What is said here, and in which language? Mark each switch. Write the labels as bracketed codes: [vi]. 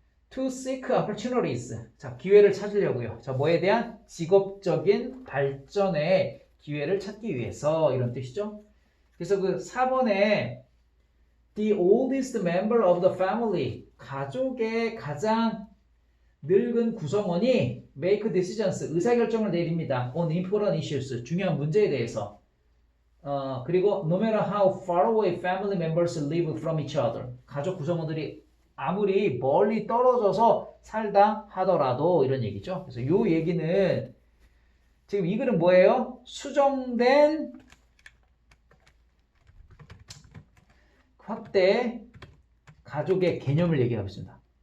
[en] to seek opportunities, [ko] 자, 기회를 찾으려고요. 자, 뭐에 대한 직업적인 발전의 기회를 찾기 위해서, 이런 뜻이죠. 그래서 4번에 [en] the oldest member of the family, [ko] 가족의 가장 늙은 구성원이 [en] make decisions, [ko] 의사결정을 내립니다. [en] on important issues, [ko] 중요한 문제에 대해서. [en] 그리고 no matter how far away family members live from each other. [ko] 가족 구성원들이 아무리 멀리 떨어져서 살다 하더라도 이런 얘기죠. 그래서 이 얘기는 지금 이 글은 뭐예요? 수정된 확대 가족의 개념을 얘기하고 있습니다.